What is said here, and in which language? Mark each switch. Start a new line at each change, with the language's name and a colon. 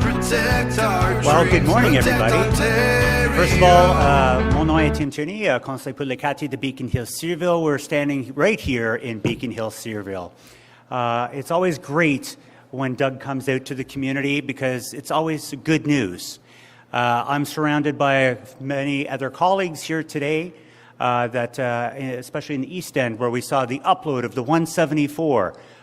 English: Well, good morning, everybody. First of all,
French: mon nom est Tim Tierney, conseiller pour le quartier de Beacon Hill-Cedarville.
English: We're standing right here in Beacon Hill-Cedarville. It's always great when Doug comes out to the community because it's always good news. I'm surrounded by many other colleagues here today, especially in the East End, where we saw the upload of the 174.